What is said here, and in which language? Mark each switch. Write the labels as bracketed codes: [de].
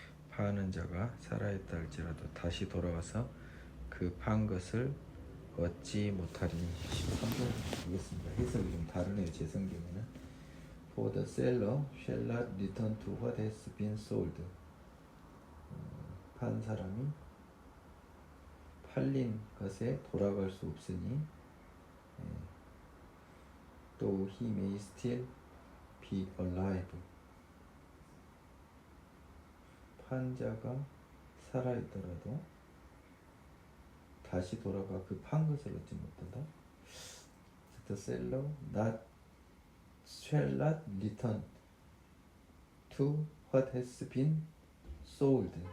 [ko] 파는 자가 살아있다 할지라도 다시 돌아와서 그 판 것을 얻지 못하리니. 13절 보겠습니다. 해석이 좀 다르네요. 제 성경에는 [en] For the seller shall not return to what has been sold. [ko] 판 사람이 팔린 것에 돌아갈 수 없으니 [en] though he may still be alive. [ko] 판자가 살아있더라도 다시 돌아가 그 판 것을 얻지 못한다. [en] The seller shall not return to what has been sold.